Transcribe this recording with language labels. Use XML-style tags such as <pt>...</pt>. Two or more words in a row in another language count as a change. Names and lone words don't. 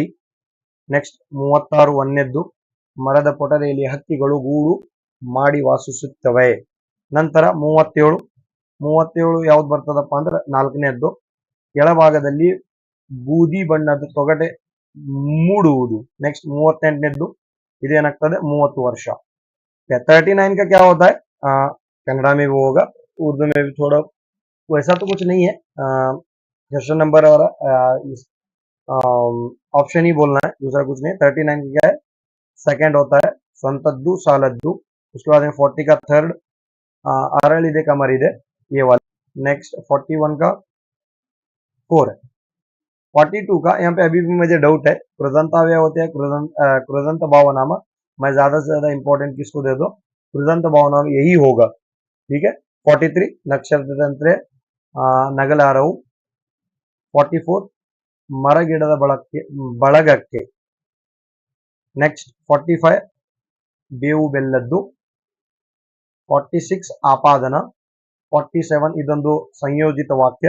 <kn>ನೆಕ್ಸ್ಟ್ 36 1ನೇದ್ದು ಮರದ ಪೊಟರೆಯಲ್ಲಿ ಹಕ್ಕಿಗಳು ಗೂಡು ಮಾಡಿ ವಾಸಿಸುತ್ತವೆ. ನಂತರ 37 ಯಾವ್ದು ಬರ್ತದಪ್ಪ ಅಂದ್ರೆ 4ನೇದ್ದು, ಕೆಳಭಾಗದಲ್ಲಿ ಬೂದಿ ಬಣ್ಣದ ತೊಗಟೆ ಮೂಡುವುದು. ನೆಕ್ಸ್ಟ್ 38ನೇದ್ದು ಇದೇನಾಗ್ತದೆ, 30 ವರ್ಷ.</kn> <hi>39 का क्या होता है? कन्नड़ा में भी होगा, उर्दू में भी थोड़ा वैसा तो कुछ नहीं है.</hi> <en>question number</en> <hi>और ऑप्शन ही बोलना है, दूसरा कुछ नहीं. 39 का क्या है? सेकंड होता है</hi> <kn>ಸ್ವಂತದ್ದು ಸಾಲದ್ದು.</kn> <hi>उसके बाद में 40 का थर्ड</hi> <kn>ಅರಳಿದೆ ಕಮರಿದೆ,</kn> <hi>ये वाला. नेक्स्ट 41 का 4 है. 42 का यहाँ पे अभी भी मुझे डाउट है, कृदंताव्यय होते हैं, कृदंत भावनाम. मैं ज्यादा से ज्यादा इंपॉर्टेंट किसको दे दो, कृदंत भावनाम यही होगा. ठीक है.</hi> <kn>43 ನಕ್ಷತ್ರದಂತೆ ನಗಲಾರವು. 44 ಮರಗಿಡದ ಬಳಗಕ್ಕೆ. ನೆಕ್ಸ್ಟ್ 45 ಬೇವು ಬೆಲ್ಲದ್ದು. 46 ಆಪಾದನ. 47 ಇದೊಂದು ಸಂಯೋಜಿತ ವಾಕ್ಯ.</kn>